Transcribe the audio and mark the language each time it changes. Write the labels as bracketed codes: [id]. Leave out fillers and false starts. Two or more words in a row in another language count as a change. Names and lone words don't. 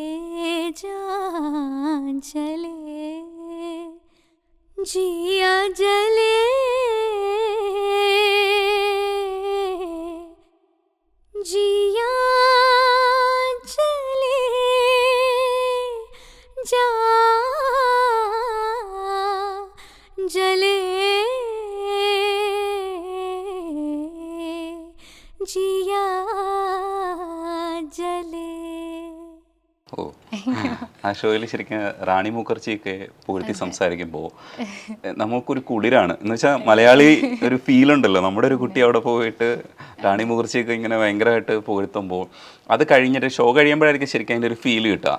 [hi] जान चले जिया जले जिया चले जा जले जिया जले. [ml] ഓ, ആ ഷോയിൽ ശരിക്കും റാണി മുഖർജിയൊക്കെ പുകഴ്ത്തി സംസാരിക്കുമ്പോൾ നമുക്കൊരു കുളിരാണ്. എന്ന് വെച്ചാൽ മലയാളി ഒരു ഫീലുണ്ടല്ലോ, നമ്മുടെ ഒരു കുട്ടി അവിടെ പോയിട്ട് റാണി മുഖർജിയൊക്കെ ഇങ്ങനെ ഭയങ്കരമായിട്ട് പുകഴ്ത്തുമ്പോൾ അത് കഴിഞ്ഞിട്ട് ഷോ കഴിയുമ്പോഴായിരിക്കും ശരിക്കും അതിൻ്റെ ഒരു ഫീൽ കിട്ടുക.